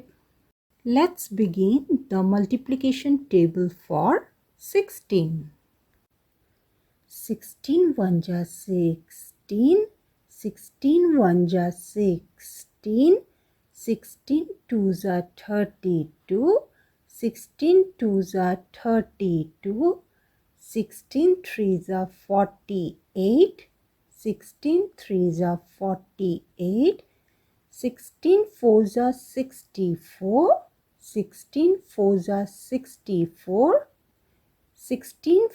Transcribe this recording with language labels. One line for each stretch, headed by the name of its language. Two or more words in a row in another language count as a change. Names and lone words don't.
English: Let's begin the multiplication table for 16. 16 1 ja 16, 16 1 ja 16, 16 2 ja 32, 16 2s are 32, 16 3s are 48, 16 3s are 48, 16 4s are 64, 16 4s are 64, 16